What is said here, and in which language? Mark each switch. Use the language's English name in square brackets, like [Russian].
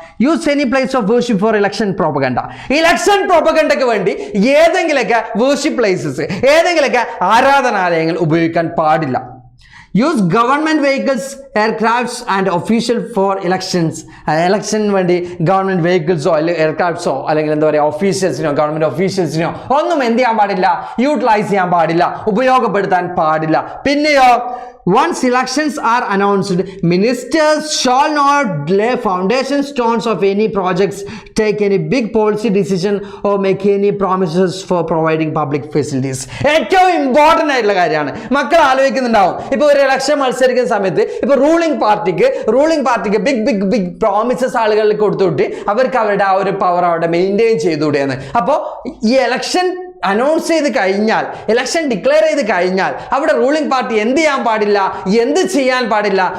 [English] Use any place of worship for election propaganda. [Malayalam] Election പ്രോപ്പഗണ്ടയ്ക്ക് വേണ്ടി ഏതെങ്കിലുമൊക്കെ worship places, ഏതെങ്കിലുമൊക്കെ ആരാധനാലയങ്ങൾ ഉപയോഗിക്കാൻ പാടില്ല. [English] Use government vehicles, aircrafts and official for elections. [Malayalam] ഇലക്ഷന് വേണ്ടി ഗവൺമെന്റ് വെഹിക്കിൾസോ അല്ലെങ്കിൽ എയർക്രാഫ്റ്റ്സോ അല്ലെങ്കിൽ എന്താ പറയുക ഓഫീഷ്യൽസിനോ ഗവൺമെന്റ് ഓഫീഷ്യൽസിനോ ഒന്നും എന്ത് ചെയ്യാൻ പാടില്ല? യൂട്ടിലൈസ് ചെയ്യാൻ പാടില്ല, ഉപയോഗപ്പെടുത്താൻ പാടില്ല. പിന്നെയോ [English] once elections are announced, ministers shall not lay foundation stones of any projects, take any big policy decision or make any promises for providing public facilities. [Malayalam] ഏറ്റവും ഇമ്പോർട്ടൻ്റ് ആയിട്ടുള്ള കാര്യമാണ്. മക്കൾ ആലോചിക്കുന്നുണ്ടാവും, ഇപ്പോൾ ഒരു ഇലക്ഷൻ മത്സരിക്കുന്ന സമയത്ത് ഇപ്പോൾ റൂളിംഗ് പാർട്ടിക്ക് ബിഗ് പ്രോമിസസ് ആളുകളിൽ കൊടുത്തുവിട്ട് അവർക്ക് അവരുടെ ആ ഒരു പവർ അവിടെ മെയിൻറ്റെയിൻ ചെയ്തുകൂടെയെന്ന്. അപ്പോൾ ഈ ഇലക്ഷൻ അനൗൺസ് ചെയ്ത് കഴിഞ്ഞാൽ, ഇലക്ഷൻ ഡിക്ലെയർ ചെയ്ത് കഴിഞ്ഞാൽ അവിടെ റൂളിംഗ് പാർട്ടി എന്ത് ചെയ്യാൻ പാടില്ല? ചെയ്യാൻ പാടില്ല?